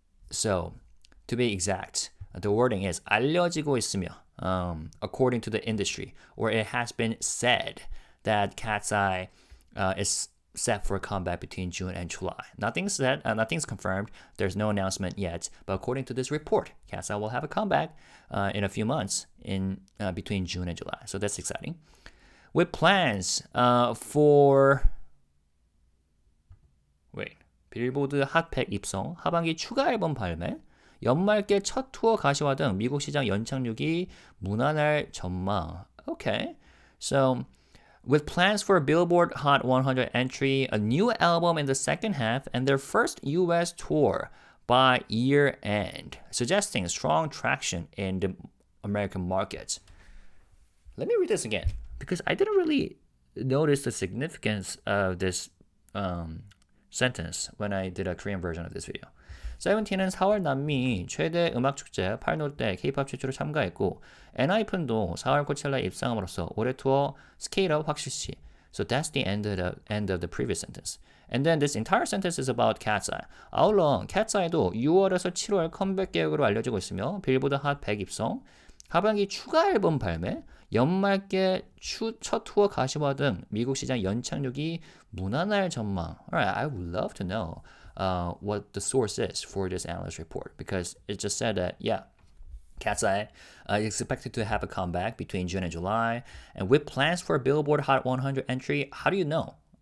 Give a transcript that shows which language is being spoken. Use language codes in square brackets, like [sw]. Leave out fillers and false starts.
[en] So, to be exact, the wording is [ko] 알려지고 있으며, [en] according to the industry, or it has been said that KATSEYE is set for a comeback between June and July. Nothing's said, nothing's confirmed. There's no announcement yet, but according to this report, KATSEYE will have a comeback in a few months in between June and July. So that's exciting. With plans for [ko] 빌보드 핫100 입성, 하반기 추가 앨범 발매, 연말께 첫 투어 가시화 등 미국 시장 연착륙이 무난할 전망. [en] Okay, so with plans for a Billboard Hot 100 entry, a new album in the second half, and their first US tour by year end, suggesting strong traction in the American market. Let me read this again, because I didn't really notice the significance of this sentence when I did a Korean version of this video. [ko] 17은 4월 남미 최대 음악축제 팔노르 K-pop 최초로 참가했고 엔하이픈도 4월 코첼라에 입상함으로써 올해 투어 스케일업 확실시. [en] So that's the end of the previous sentence. And then this entire sentence is about KATSEYE. [ko] 아울러 KATSEYE도 6월에서 7월 컴백 계획으로 알려지고 있으며 빌보드 핫 100 입성, 하반기 추가 앨범 발매, 연말께 첫 투어 가시화 등 미국 시장 연착륙이 무난할 전망. [en] Alright, I would love to know what the source is for this analyst report, because it just said that, KATSEYE is expected to have a comeback between June and July, and with plans for a Billboard Hot 100 entry. How do you know?